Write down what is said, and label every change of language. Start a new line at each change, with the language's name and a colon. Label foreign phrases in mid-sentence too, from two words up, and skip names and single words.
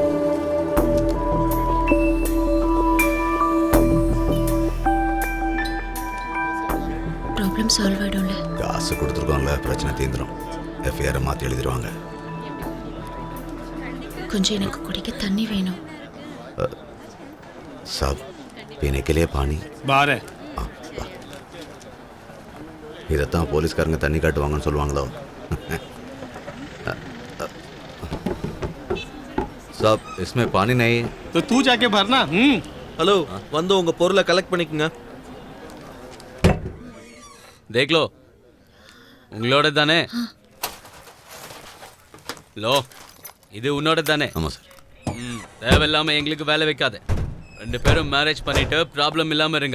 English: problem solve
Tamil: ஆயிடும்ல? காசு கொடுத்துருக்கோம்ல, பிரச்சனை தீந்துரும். எஃப்ஐஆரை மாற்றி எழுதிடுவாங்க. கொஞ்சம் எனக்கு குடிக்க தண்ணி வேணும்.
Hindi: साहब पीने के लिए पानी बाहर है।
Tamil: இதைத்தான் போலீஸ்காரங்க தண்ணி காட்டுவாங்கன்னு சொல்லுவாங்களோ.
Hindi: साहब इसमें पानी नहीं है। तो तू जाके भरना।
Tamil: ஹலோ, வந்து உங்க பொருளை கலெக்ட் பண்ணிக்கங்க.
Hindi: देख लो,
Tamil: உங்களோட தானே? லோ, இது உன்னோட தானே? ஆமாம் சார். தேவையில்லாம எங்களுக்கு வேலை வைக்காத. ரெண்டு பேரும் மேரேஜ் பண்ணிட்டு ப்ராப்ளம் இல்லாம இருங்க.